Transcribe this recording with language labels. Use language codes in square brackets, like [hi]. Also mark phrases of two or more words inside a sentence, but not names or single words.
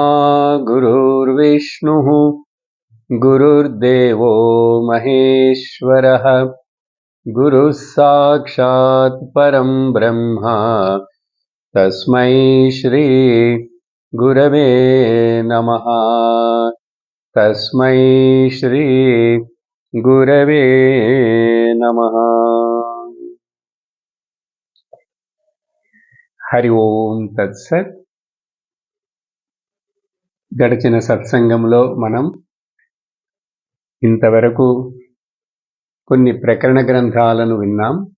[sa] गुरुर्विष्णुः गुरुर्देवो महेश्वरः गुरुः साक्षात् परं ब्रह्म तस्मै श्री गुरवे नमः तस्मै श्री गुरवे नमः हरि ओं तत्सत्. [te] గడిచిన సత్సంగంలో మనం ఇంతవరకు కొన్ని ప్రకరణ గ్రంథాలను విన్నాం.